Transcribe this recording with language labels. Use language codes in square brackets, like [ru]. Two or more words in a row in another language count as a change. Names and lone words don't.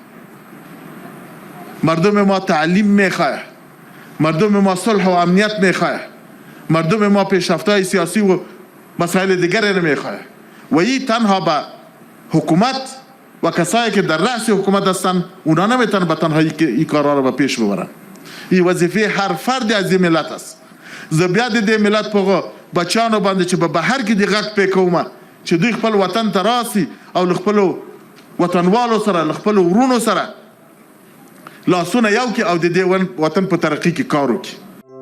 [fa] مردم ما تعلیم میخواه مردم ما صلح و امنیت میخواه مردم ما پیشرفت‌های سیاسی و مسائل دیگر نمیخواه و این تنها به حکومت و کسایی که در رأس حکومت هستن اونا نمیتونن به تنهایی که این کارها رو به پیش ببرن این وظیفه هر فرد از این ملت است [ps] زه بیا د دې ملت په بچیانو باندې چې په بهر کې د غږ پې کومه چې دوی خپل وطن ته راسي او له خپلو وطنوالو سره له خپلو ورونو سره لاسونه یو کړي او د دې وطن په ترقي کې کار وکړي